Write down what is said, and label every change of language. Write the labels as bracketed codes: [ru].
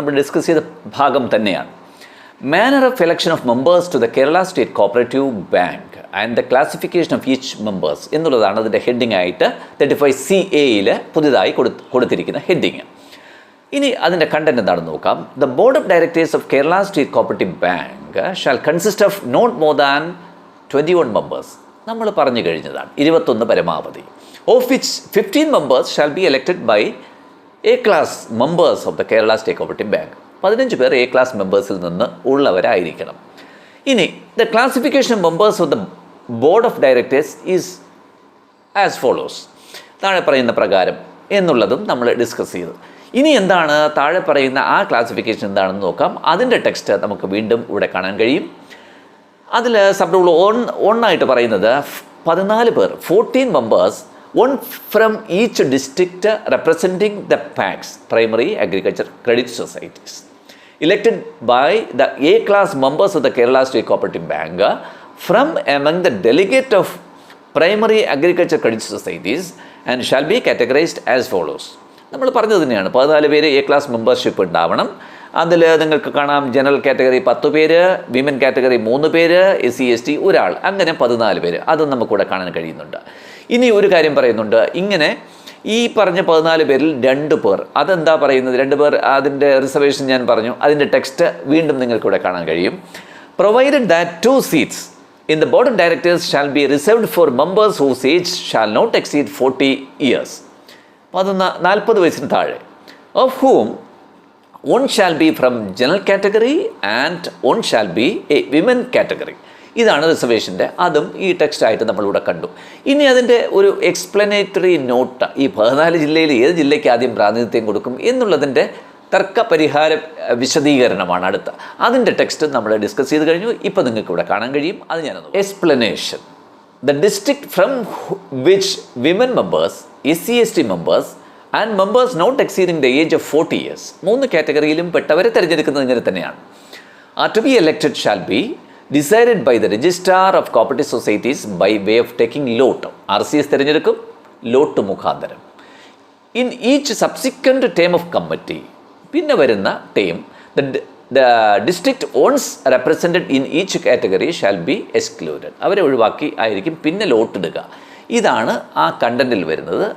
[ml] നമ്മൾ ഡിസ്കസ് ചെയ്ത ഭാഗം തന്നെയാണ്. [en] manner of election of members to the Kerala state cooperative bank and the classification of each members [ml] എന്നുള്ളതാണ് അതിൻ്റെ ഹെഡിങ് ആയിട്ട് 35CAയിൽ പുതിയതായി കൊടുത്തിരിക്കുന്ന ഹെഡിങ്. ഇനി അതിൻ്റെ കണ്ടന്റ് എന്താണെന്ന് നോക്കാം. [en] The board of directors of Kerala state cooperative bank shall consist of not more than 21 members. [ml] നമ്മൾ പറഞ്ഞു കഴിഞ്ഞതാണ്, 21 പരമാവധി. [en] Of which 15 members shall be elected by A-class members of the Kerala State Cooperative Bank. [ml] 15 പേർ A-class മെമ്പേഴ്സിൽ നിന്ന് ഉള്ളവരായിരിക്കണം. ഇനി [en] the classification of members of the board of directors is as follows. [ml] താഴെ പറയുന്ന പ്രകാരം എന്നുള്ളതും നമ്മൾ ഡിസ്കസ് ചെയ്തു. ഇനി എന്താണ് താഴെ പറയുന്ന ആ ക്ലാസിഫിക്കേഷൻ എന്താണെന്ന് നോക്കാം. അതിൻ്റെ ടെക്സ്റ്റ് നമുക്ക് വീണ്ടും ഇവിടെ കാണാൻ കഴിയും. അതിൽ സബ് റൂൾ 1 ആയിട്ട് പറയുന്നത് 14 പേർ, 14 members, [en] one from each district representing the PACs, Primary Agriculture Credit Societies, elected by the A-class members of the Kerala State Cooperative Bank from among the delegate of Primary Agriculture Credit Societies and shall be categorized as follows. [ml] നമ്മൾ പറഞ്ഞത് തന്നെയാണ്, 14 പേര് A-class membership ഉണ്ടാവണം. അതിൽ നിങ്ങൾക്ക് കാണാം general category 10 പേര്, women category 3 പേര്, SC/ST ഒരാൾ, അങ്ങനെ 14 പേര്. അതും നമുക്കിവിടെ കാണാൻ കഴിയുന്നുണ്ട്. ഇനി ഒരു കാര്യം പറയുന്നുണ്ട്, ഇങ്ങനെ ഈ പറഞ്ഞ 14 പേരിൽ 2 പേർ, അതെന്താ പറയുന്നത്? 2 പേർ, അതിൻ്റെ റിസർവേഷൻ ഞാൻ പറഞ്ഞു. അതിൻ്റെ ടെക്സ്റ്റ് വീണ്ടും നിങ്ങൾക്കിവിടെ കാണാൻ കഴിയും. [en] Provided that 2 seats in the board of directors shall be reserved for members whose age shall not exceed 40 years. [ml] 40 വയസ്സിന് താഴെ. [en] Of whom one shall be from general category and one shall be a women category. [ml] ഇതാണ് റിസർവേഷൻ്റെ. അതും ഈ ടെക്സ്റ്റായിട്ട് നമ്മളിവിടെ കണ്ടു. ഇനി അതിൻ്റെ ഒരു എക്സ്പ്ലനേറ്ററി നോട്ട്, ഈ 14 ജില്ലയിൽ ഏത് ജില്ലയ്ക്ക് ആദ്യം പ്രാതിനിധ്യം കൊടുക്കും എന്നുള്ളതിൻ്റെ തർക്കപരിഹാര വിശദീകരണമാണ് അടുത്ത. അതിൻ്റെ ടെക്സ്റ്റ് നമ്മൾ ഡിസ്കസ് ചെയ്ത് കഴിഞ്ഞു. ഇപ്പോൾ നിങ്ങൾക്ക് ഇവിടെ കാണാൻ കഴിയും. അത് ഞാനൊന്ന് explanation. [en] the district from which women members, SC/ST members and members not exceeding the age of 40 years, [ml] 3 കാറ്റഗറിയിലും പെട്ടവരെ തിരഞ്ഞെടുക്കുന്നത് ഇങ്ങനെ തന്നെയാണ്. [en] To be elected shall be decided by the registrar of cooperative societies by way of taking lot. [ml] RCS തിരഞ്ഞെടുക്കും ലോട്ട് മുഖാന്തരം. [en] in each subsequent term of committee, [ml] പിന്നെ വരുന്ന term [en] The district once represented in each category shall be excluded. [ml] അവരെ ഒഴിവാക്കി ആയിരിക്കും പിന്നെ ലോട്ട് ഇടുക. ഇതാണ് ആ കണ്ടൻറ്റിൽ വരുന്നത്.